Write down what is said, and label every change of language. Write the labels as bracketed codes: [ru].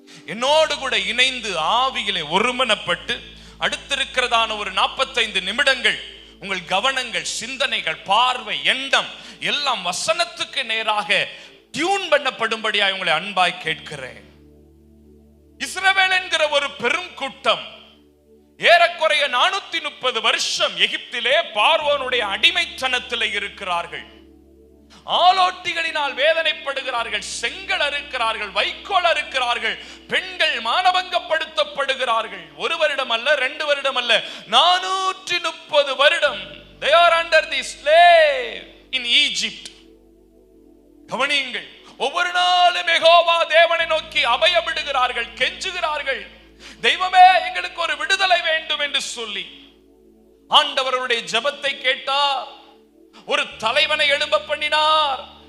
[ta] என்னோடு கூட இணைந்து ஆவியிலே ஒருமனப்பட்டு அடுத்திருக்கிறதான ஒரு 45 நிமிடங்கள் உங்கள் கவனங்கள், சிந்தனைகள், பார்வை, எண்ணம் எல்லாம் வசனத்துக்கு நேராக டியூன் பண்ணப்படும்படியாய் உங்களை அன்பாய் கேட்கிறேன். இஸ்ரவேல் என்கிற ஒரு பெரும் கூட்டம் ஏறக்குறைய 430 வருஷம் எகிப்திலே பார்வோனுடைய அடிமைத்தனத்தில் இருக்கிறார்கள். ஆலோட்டிகளினால் வேதனைப்படுகிறார்கள், செங்கல் அறுக்கிறார்கள், வைக்கோல் அறுக்கிறார்கள், பெண்கள் மானபங்கப்படுத்தப்படுகிறார்கள். 1 வருடம் அல்ல, 2 வருடம் அல்ல, 430 வருடம் [en] they are under the slave in Egypt. [ta] கவனியுங்கள், ஒவ்வொரு நாளும் யெகோவா தேவனை நோக்கி அபயமிடுகிறார்கள், கெஞ்சுகிறார்கள், தெய்வமே எங்களுக்கு ஒரு விடுதலை வேண்டும் என்று சொல்லி. ஆண்டவருடைய ஜெபத்தை கேட்டார், ஒரு தலைவனை எழும்ப பண்ணினார்.